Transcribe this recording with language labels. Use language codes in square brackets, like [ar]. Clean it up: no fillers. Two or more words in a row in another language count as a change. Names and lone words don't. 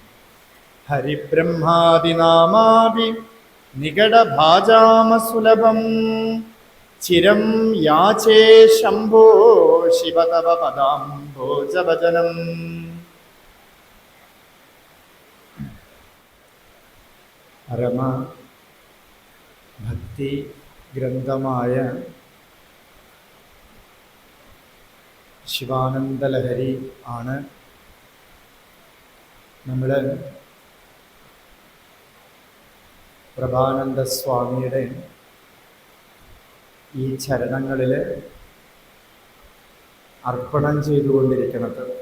[sa] हरिब्रह्मादिनामाभि निगडभाजामसुलभम् चिरं याचे शम्भो शिव तव पदाम्भोजभजनम् परम [ml] भक्ति ഗ്രന്ഥമായ ശിവാനന്ദലഹരി ആണ് നമ്മൾ പ്രഭാനന്ദ സ്വാമിയുടെ ഈ ചരണങ്ങളിൽ അർപ്പണം ചെയ്തുകൊണ്ടിരിക്കുന്നത്.